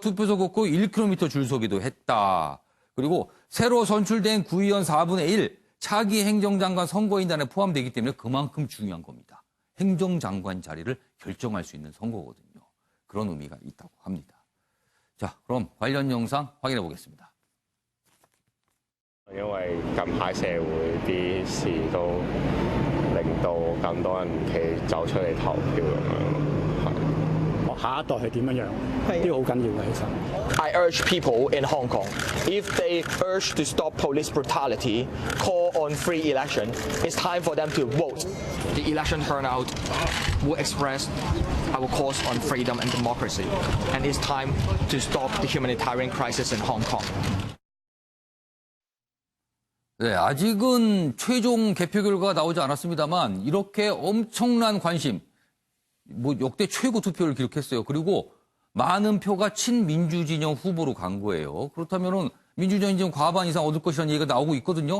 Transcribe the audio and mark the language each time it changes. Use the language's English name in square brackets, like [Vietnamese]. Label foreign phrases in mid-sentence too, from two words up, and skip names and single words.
[Korean] 투표소 걷고 1km 줄 서기도 했다. 그리고 새로 선출된 구의원 4분의 1, 차기 행정장관 선거인단에 포함되기 때문에 그만큼 중요한 겁니다. 행정장관 자리를 결정할 수 있는 선거거든요. 그런 의미가 있다고 합니다. 자, 그럼 관련 영상 확인해 보겠습니다. [Cantonese] 因為近排社會啲事都令到咁多人走出嚟投票咁樣。下一代係點樣樣？呢個好緊要嘅，其實。 [English] I urge people in Hong Kong, if they urge to stop police brutality, call on free election, it's time for them to vote. The election turnout will express our cause on freedom and democracy, and it's time to stop the humanitarian crisis in Hong Kong. [Korean] 네, 아직은 최종 개표 결과가 나오지 않았습니다만 이렇게 엄청난 관심, 역대 최고 투표를 기록했어요. 그리고 많은 표가 친민주 진영 후보로 간 거예요. 그렇다면은 민주진영이 지금 과반 이상 얻을 것이라는 얘기가 나오고 있거든요.